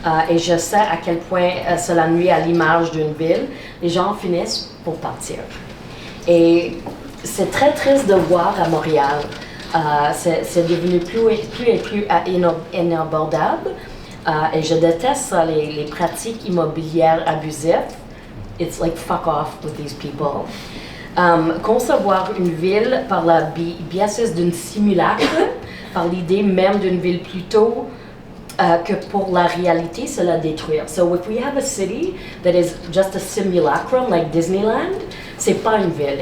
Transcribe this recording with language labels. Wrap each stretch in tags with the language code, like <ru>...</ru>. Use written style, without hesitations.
<fr>Et je sais à quel point cela nuit à l'image d'une ville. Les gens finissent pour partir. Et c'est très triste de voir à Montréal. C'est devenu plus et plus inabordable. Et je déteste les pratiques immobilières abusives.</fr> <en>It's like fuck off with these people.</en> <fr>Concevoir une ville par la biais d'une simulacre par l'idée même d'une ville plutôt que pour la réalité, c'est la détruire.</fr> <en>So if we have a city that is just a simulacrum like Disneyland,</en> <fr>c'est pas une ville.</fr>